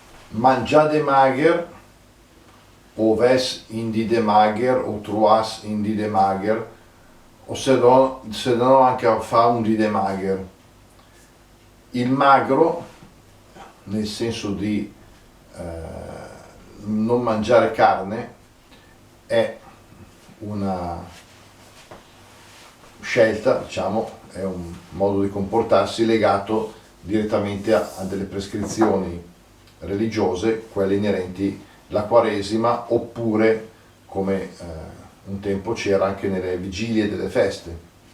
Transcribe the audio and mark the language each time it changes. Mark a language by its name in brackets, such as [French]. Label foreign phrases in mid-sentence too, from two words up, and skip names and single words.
[Lombard] mangiare mager, o ves in die de mager, o truas in die de mager, o se no anche a fa un die de mager. [Italian] Il magro, nel senso di non mangiare carne, è una scelta, diciamo, è un modo di comportarsi legato direttamente a delle prescrizioni religiose, quelle inerenti alla Quaresima, oppure come un tempo c'era anche nelle vigilie delle feste.